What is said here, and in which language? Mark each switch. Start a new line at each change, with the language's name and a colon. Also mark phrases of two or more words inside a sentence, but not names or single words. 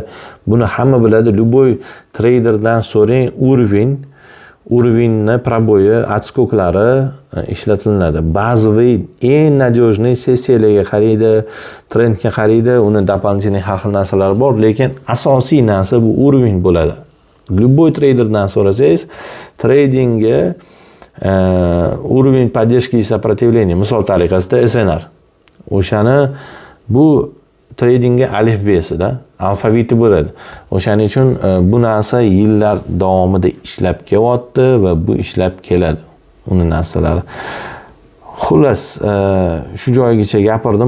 Uzbek: Buni hamma biladi. Любой treyderdan so'rang, уровень proboyi, отскоклari ishlatiladi. Bazaviy eng надежный sessiyalarga qaraydi, trendga qaraydi, uni дополнительный har xil narsalar bor, lekin asosiy narsa bu уровень bo'ladi. Любой treyderdan so'rasangiz, tradingga
Russian: уровень поддержки и сопротивления,
Uzbek: misol tariqasida SNR. O'shani bu tradingga alifbesida, alfaviti bo'ladi. O'shaning uchun bu narsa yillar davomida ishlab kelyapti va bu ishlab keladi. Uni narsalari. Xullas, shu joygacha gapirdim.